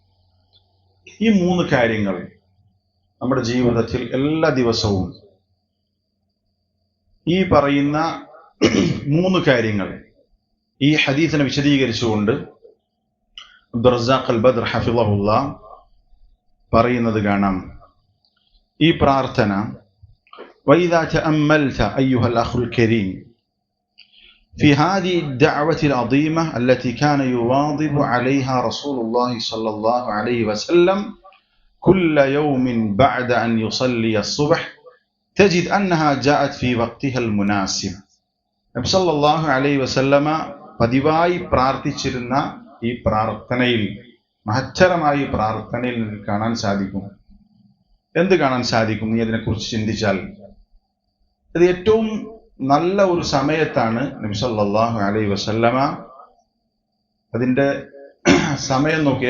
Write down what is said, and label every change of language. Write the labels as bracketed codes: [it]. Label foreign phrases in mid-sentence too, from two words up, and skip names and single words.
[ml] ഈ 3 കാര്യങ്ങൾ നമ്മുടെ ജീവിതത്തിൽ എല്ലാ ദിവസവും ഈ പറയുന്ന മൂന്ന് കാര്യങ്ങൾ ഈ ഹദീസിനെ വിശദീകരിച്ചുകൊണ്ട് അബ്ദുറസാഖ് അൽ ബദ്ർ ഹഫിളഹുല്ലാ പറയുന്നത് കാണാം. ഈ പ്രാർത്ഥന [ar] وإذا تأملت أيها الأخ الكريم في هذه الدعوة العظيمة التي كان يواظب عليها رسول الله صلى الله عليه وسلم كل يوم بعد أن يصلي الصبح تجد أنها جاءت في وقتها المناسب. [ml] നബി [ar] صلى الله عليه وسلم [ml] പതിവായി പ്രാർത്ഥിച്ചിരുന്ന ഈ പ്രാർത്ഥനയിൽ, മഹത്തരമായ ഈ പ്രാർത്ഥനയിൽ കാണാൻ സാധിക്കും. എന്ത് കാണാൻ സാധിക്കും? നീ അതിനെക്കുറിച്ച് ചിന്തിച്ചാൽ ഇത് ഏറ്റവും നല്ല ഒരു സമയത്താണ് നബി [ar] صلى الله عليه وسلم [ml] അതിന്റെ സമയം നോക്കി.